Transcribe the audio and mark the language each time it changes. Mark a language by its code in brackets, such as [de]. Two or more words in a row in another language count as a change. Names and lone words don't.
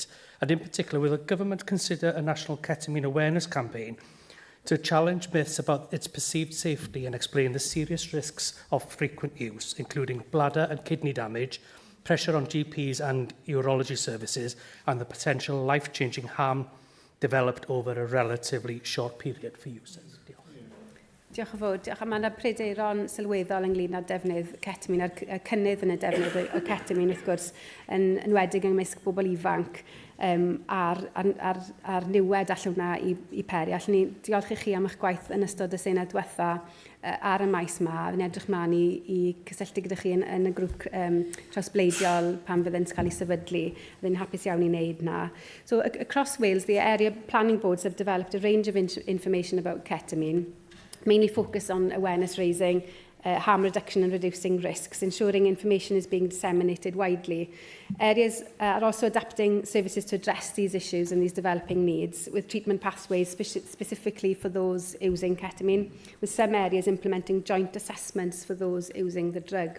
[en] And in particular, will the government consider a national ketamine awareness campaign to challenge myths about its perceived safety and explain the serious risks of frequent use, including bladder and kidney damage, pressure on GPs and urology services, and the potential life-changing harm developed over a relatively short period for users? [cy] Diolch yn fawr. Diolch. Mae yna pryderon sylweddol ynglyn â defnydd ketamine, a'r cynnydd yn y defnydd o ketamine, wrth gwrs, yn enwedig ymysg bobl ifanc, a'r niwed all hwnna i peri. Allwn ni diolch i chi am eich gwaith yn ystod y Senedd diwetha ar y maes yma. Fi'n edrych mlaen i cysylltu gyda chi yn y grŵp trawsbleidiol pan fyddent cael ei sefydlu. Fyddai'n hapus iawn i wneud na. [en] So, across Wales, the area planning boards have developed a range of information about ketamine, mainly focus on awareness raising, harm reduction and reducing risks, ensuring information is being disseminated widely. Areas are also adapting services to address these issues and these developing needs, with treatment pathways specifically for those using ketamine, with some areas implementing joint assessments for those using the drug.